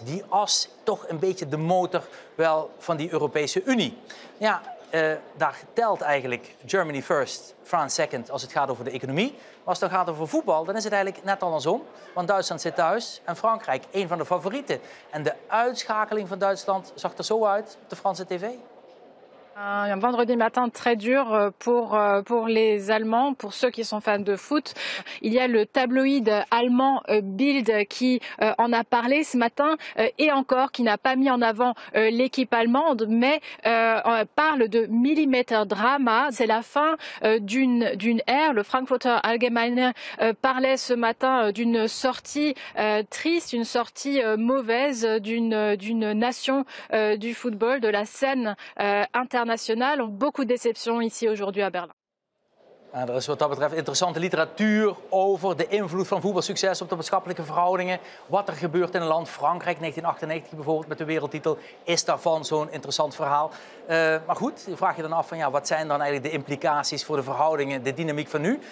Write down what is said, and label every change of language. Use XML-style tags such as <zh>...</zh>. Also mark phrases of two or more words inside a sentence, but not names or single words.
<nl>Die as toch een beetje de motor wel van die Europese Unie. Ja, daar telt eigenlijk</nl> <en>Germany first, France second</en> <nl>als het gaat over de economie. Maar als het dan gaat over voetbal, dan is het eigenlijk net andersom. Want Duitsland zit thuis en Frankrijk een van de favorieten. En de uitschakeling van Duitsland zag er zo uit op de Franse tv.</nl> <fr>Un vendredi matin très dur pour les Allemands, pour ceux qui sont fans de foot. Il y a le tabloïd allemand Bild qui en a parlé ce matin et encore qui n'a pas mis en avant l'équipe allemande, mais parle de millimeter-drama. C'est la fin d'une ère. Le Frankfurter Allgemeine parlait ce matin d'une sortie triste, une sortie mauvaise d'une nation du football, de la scène internationale. Beaucoup de déceptions ici aujourd'hui à Berlin.</fr> <nl>Er is wat dat betreft interessante literatuur over de invloed van voetbalsucces op de maatschappelijke verhoudingen. Wat er gebeurt in een land, Frankrijk 1998 bijvoorbeeld met de wereldtitel, is daarvan zo'n interessant verhaal. Maar goed, je vraagt je dan af van ja, wat zijn dan eigenlijk de implicaties voor de verhoudingen, de dynamiek van nu?</nl>